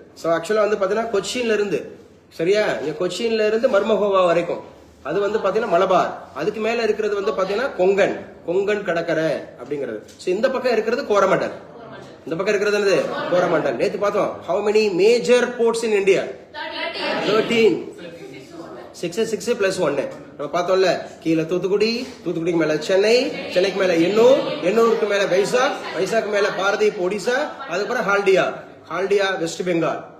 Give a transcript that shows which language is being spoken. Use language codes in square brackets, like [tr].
[ta] So ஆக்சுவலா வந்து பாத்தீங்கன்னா கொச்சின்ல இருந்து, சரியா, இங்க கொச்சின்ல இருந்து மர்மகோவா வரைக்கும் அது வந்து பாத்தீங்கன்னா மலபார். அதுக்கு மேல இருக்கிறது வந்து பாத்தீங்கன்னா கொங்கன் கடற்கரை அப்படிங்கிறது. சோ இந்த பக்கம் இருக்கிறது கோரமண்டல். இந்த பக்கம் இருக்கிறது என்னது? கோரமண்டல். நேத்து பார்த்தோம். [en] how many major ports in India? 13. [ta] 6 plus 1 நம்ம பார்த்தோம்ல. கீழே தூத்துக்குடிக்கு மேல சென்னைக்கு மேல எண்ணூருக்கு மேல வைசாக் மேல பாரதீப் ஒடிசா, அதுக்கப்புறம் ஹால்டியா வெஸ்ட் பெங்கால்.